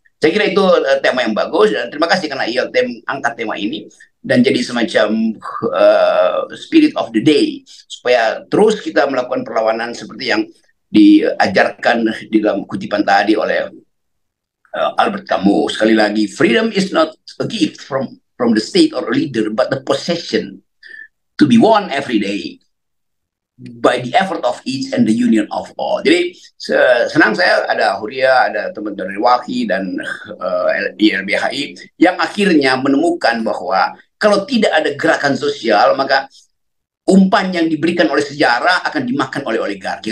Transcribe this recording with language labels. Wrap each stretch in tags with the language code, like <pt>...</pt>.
<id>Saya kira itu tema yang bagus, dan terima kasih karena ILTM angkat tema ini dan jadi semacam</id> <en>spirit of the day,</en> <id>supaya terus kita melakukan perlawanan seperti yang diajarkan di dalam kutipan tadi oleh Albert Camus. Sekali lagi,</id> <en>freedom is not a gift from the state or a leader, but the possession to be won every day by the effort of each and the union of all.</en> <id>Jadi senang saya ada Huria, ada teman-teman dari WAKI dan ILBHI yang akhirnya menemukan bahwa kalau tidak ada gerakan sosial, maka umpan yang diberikan oleh sejarah akan dimakan oleh oligarki.</id>